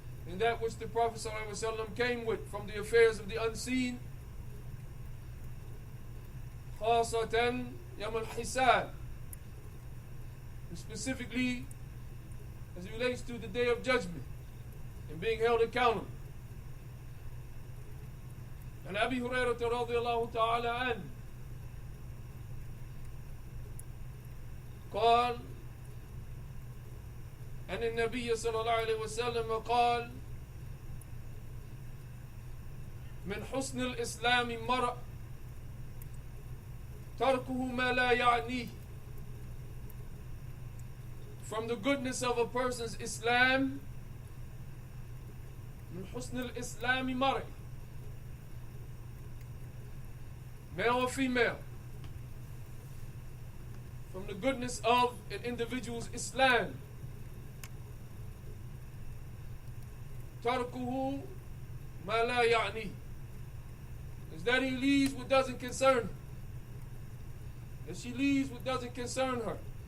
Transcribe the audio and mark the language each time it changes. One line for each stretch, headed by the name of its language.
English: in that which the Prophet ﷺ came with from the affairs of the unseen,
Arabic: khasatan yawm al-hisab,
English: specifically as it relates to the day of judgment and being held accountable.
Arabic: And Abi Hurairah radiyallahu ta'ala anhu قال أن النبي صلى الله عليه وسلم قال من حسن الإسلام مرء تركه ما لا يعنيه.
English: From the goodness of a person's Islam,
Arabic: من حسن الإسلام مرء,
English: male or female, from the goodness of an individual's Islam,
Arabic: تركه ما لا يعنيه,
English: is that he leaves what doesn't concern him, that she leaves what doesn't concern her.